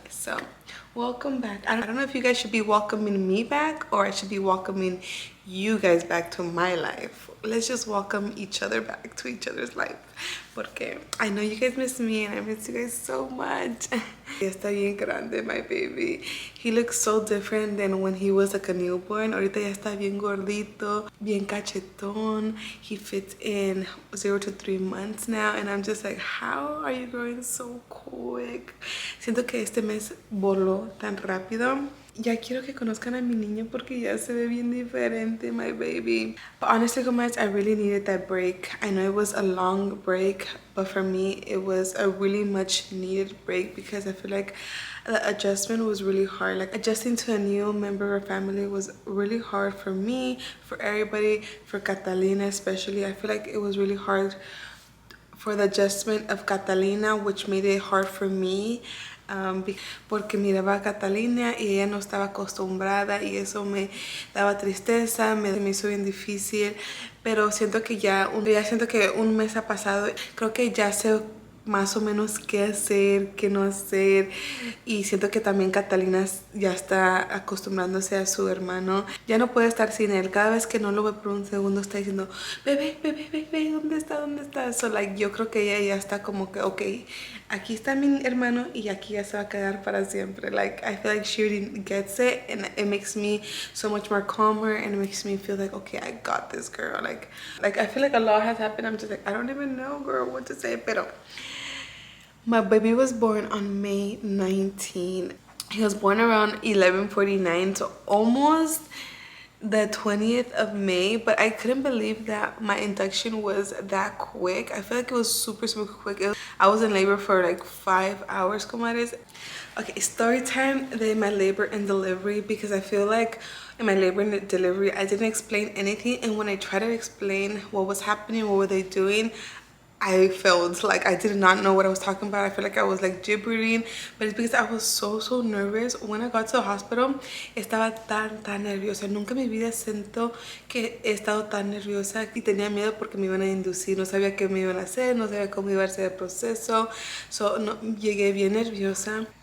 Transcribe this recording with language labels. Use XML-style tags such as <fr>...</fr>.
<en>So welcome back. I don't know if you guys should be welcoming me back or I should be welcoming you guys back to my life. Let's just welcome each other back to each other's life, porque I know you guys miss me and I miss you guys so much.</en> <es>Ya está bien grande,</es> <en>my baby. He looks so different than when he was like a newborn.</en> <es>Ahorita ya está bien gordito, bien cachetón.</es> <en>He fits in 0 to 3 months now, and I'm just like, how are you growing so quick?</en> <es>Siento que este mes voló tan rápido. Ya quiero que conozcan a mi niño porque ya se ve bien diferente,</es> <en>my baby. But honestly, guys, I really needed that break. I know it was a long break, but for me, it was a really much needed break because I feel like the adjustment was really hard. Like adjusting to a new member of family was really hard for me, for everybody, for Catalina especially. I feel like it was really hard for the adjustment of Catalina, which made it hard for me.</en> <es>Porque miraba a Catalina y ella no estaba acostumbrada y eso me daba tristeza, me hizo bien difícil, pero siento que ya siento que un mes ha pasado, creo que ya sé más o menos qué hacer, qué no hacer, y siento que también Catalina ya está acostumbrándose a su hermano, ya no puede estar sin él. Cada vez que no lo ve por un segundo está diciendo bebé, bebé, bebé, ¿dónde está? ¿Dónde está?</es> <en>So like</en> <es>yo creo que ella ya está como que ok, aquí está mi hermano y aquí ya se va a quedar para siempre.</es> <en>Like I feel like she already gets it, and it makes me so much more calmer and it makes me feel like okay, I got this, girl. Like I feel like a lot has happened. I'm just like I don't even know, girl, what to say. Pero my baby was born on May 19. He was born around 11:49, so almost the 20th of May, but I couldn't believe that my induction was that quick. I feel like it was super quick. I was in labor for like 5 hours, comadres. Okay, story time de my labor and delivery, because I feel like in my labor and delivery I didn't explain anything, and when I tried to explain what was happening, what were they doing, I failed. Like I did not know what I was talking about. I feel like I was like gibbering, but it's because I was so nervous. When I got to the hospital,</en> <es>estaba tan nerviosa. Nunca en mi vida siento que he estado tan nerviosa y tenía miedo porque me iban a inducir. No sabía qué me iban a hacer, no sabía cómo iba a ser el proceso. So no, llegué bien nerviosa.</es>